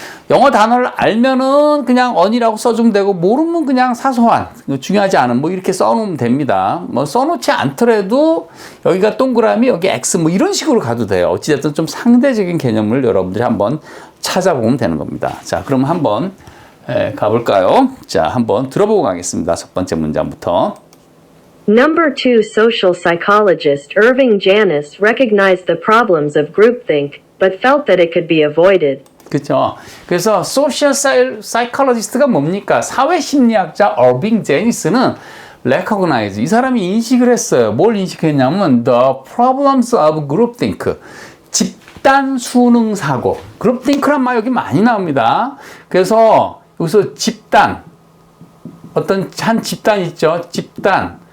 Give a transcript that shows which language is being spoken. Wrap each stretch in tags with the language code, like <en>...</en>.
<ko>영어 단어를 알면은 그냥 on이라고 써주면 되고, 모르면 그냥 사소한, 중요하지 않은, 뭐 이렇게 써놓으면 됩니다. 뭐 써놓지 않더라도 여기가 동그라미, 여기 X, 뭐 이런 식으로 가도 돼요. 어찌됐든 좀 상대적인 개념을 여러분들이 한번 찾아보면 되는 겁니다. 자, 그럼 한번 가볼까요? 자, 한번 들어보고 가겠습니다. 첫 번째 문장부터.</ko> <en>Number 2 social psychologist Irving Janis recognized the problems of groupthink, but felt that it could be avoided.</en> <ko>그렇죠. 그래서 social psychologist가 뭡니까? 사회심리학자 어빙 제니스는 recognize, 이 사람이 인식을 했어요. 뭘 인식했냐면</ko> <en>the problems of groupthink,</en> <ko>집단 수능 사고. groupthink란 말 여기 많이 나옵니다. 그래서 여기서 집단, 어떤 한 집단 있죠. 집단.</ko>